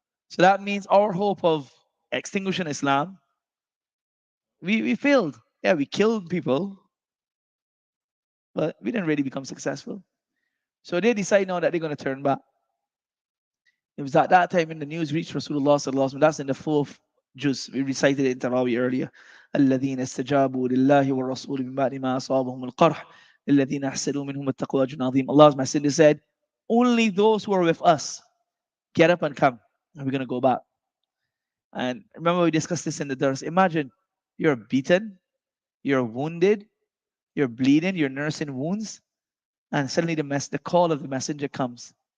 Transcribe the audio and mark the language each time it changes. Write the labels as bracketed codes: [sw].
[en] So that means our hope of extinguishing Islam, we failed. Yeah, we killed people, but we didn't really become successful. So they decide now that they're going to turn back. It was at that time when the news reached Rasulullah sallallahu alaihi wasallam. That's in the fourth juz. We recited it in Taraweeh earlier. [ar] الذين استجابوا لله والرسول من بعد ما أصابهم القرح الذين أحسنوا منهم التقوى أجر عظيم. [en] Allah's Messenger said, only those who are with us get up and come, and we're going to go back. And remember we discussed this in the dars. Imagine you're beaten, you're wounded, you're bleeding, you're nursing wounds, and suddenly the call of the Messenger comes.